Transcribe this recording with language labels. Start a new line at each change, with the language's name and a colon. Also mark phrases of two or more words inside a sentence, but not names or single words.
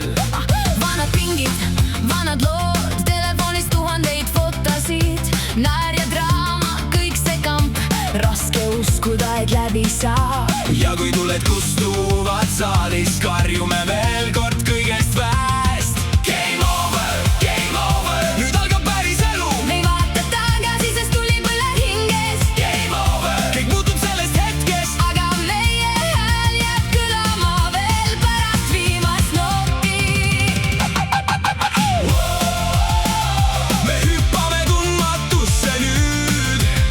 Estonian: Vanad pingid, vanad lood, telefonis tuhandeid fotosid, naer ja draama, kõik see kamp, raske uskuda, et läbi saab. Ja kui tuled kustuvad saalis, karjume veel kord kõigest väest.
English: Game over, game over,
Estonian: nüüd algab päris elu. Me ei vaata tagasi, sest tuli põleb hinges.
English: Game over,
Estonian: kõik muutub sellest hetkest. Aga meie hääl jääb kõlama veel pärast viimast nooti. Me hüppame tundmatusse nüüd.